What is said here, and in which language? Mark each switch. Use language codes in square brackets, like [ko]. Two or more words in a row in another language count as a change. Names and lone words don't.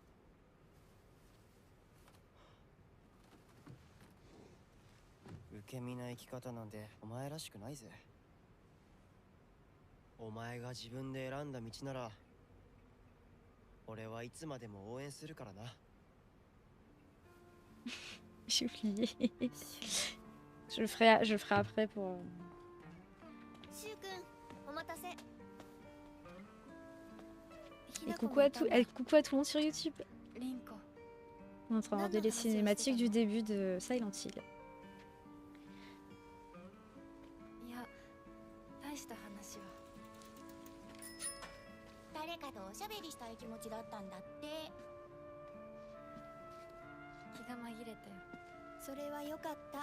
[ja] 受け身な生き方なんてお前らしくないぜ。お前が自分で選んだ道なら俺はいつまでも応援するからな。 [fr] J'ai oublié. Je le ferai après pour. [ja] シュウ君、お待たせ。 [fr] Et coucou à tout le monde sur YouTube. [ja] リンコ。 [fr] On est en train de regarder les cinématiques du début de Silent Hill. [ja] いや、大した話は。誰かとおしゃべりしたい気持ちだったんだって。気が紛れたよ。それはよかった。